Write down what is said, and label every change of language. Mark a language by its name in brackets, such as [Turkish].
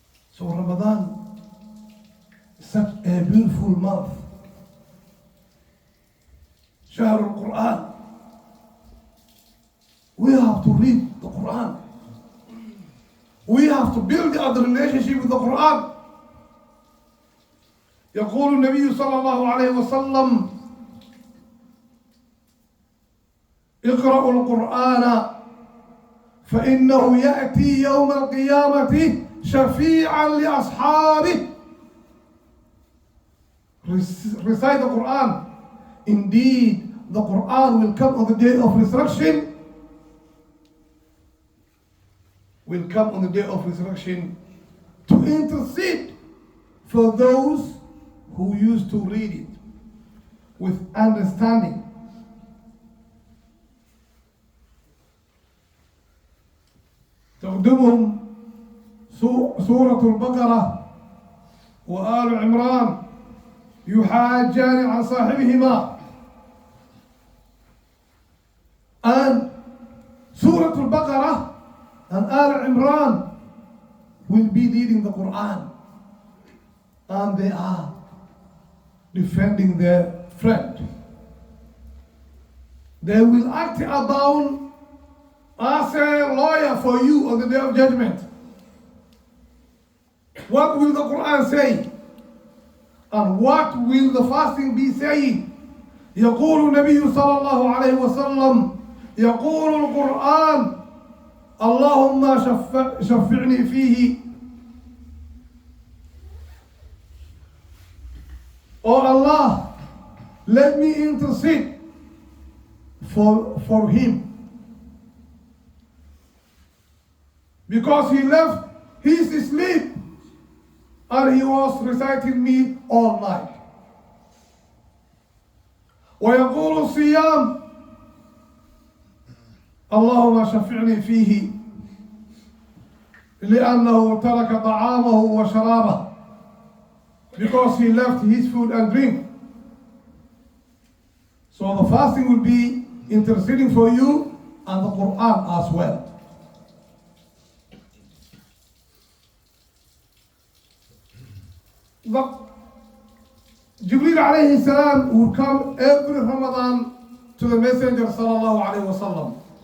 [English] So Ramadan is such a beautiful month. [Arabic] Shahr al-Quran. [English] We have to read the Quran. We have to build a relationship with the Quran. [Arabic] يقول النبي صلى الله عليه وسلم اقرأوا القرآن فإنه يأتي يوم القيامة شفيعا لأصحابه. [English] Recite the Quran. Indeed, the Quran will come on the day of resurrection. Will come on the day of resurrection to intercede for those who used to read it with understanding. [Arabic] تقدمهم سورة البقرة وآل عمران يحاجان عن صاحبهما. [English] And Surah Al-Baqarah and Al-Imran will be reading the Quran, and they are defending their friend. They will act about as a lawyer for you on the day of judgment. What will the Quran say? And what will the fasting be saying? [Arabic] يقول النبي صلى الله عليه وسلم يقول القرآن اللهم شفعني فيه. [English] Oh Allah, let me intercede for him, because he left his sleep and he was reciting me all night. [Arabic] ويقول الصيام اللهم شفعني فيه لأنه ترك طعامه وشرابه, [English] because he left his food and drink. So the fasting will be interceding for you and the Quran as well. The Jibreel alayhi salam would come every Ramadan to the Messenger sallallahu alayhi wa sallam.